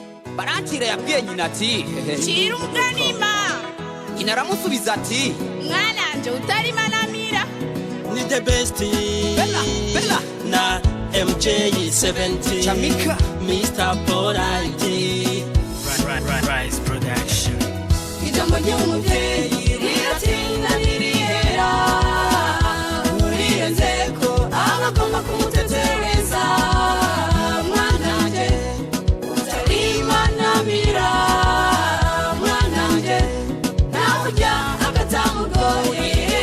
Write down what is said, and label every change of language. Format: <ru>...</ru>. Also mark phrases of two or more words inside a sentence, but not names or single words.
<rn>Barantira yabwiye nyina ati Cira umuganima. nyina aramusubiza ati Mwananje utarima namira.</rn> <en>Ni the best. Bella Na MJ70 Jamaica Mr. Polite Rise Production.</en> <rn>Ijambo ry'umubyeyi riratinda ntirihera. Uriyenzeko abagomba kumutetereza. Mwananje utarima namira. Mwananje nawe urya agatamugoye.</rn>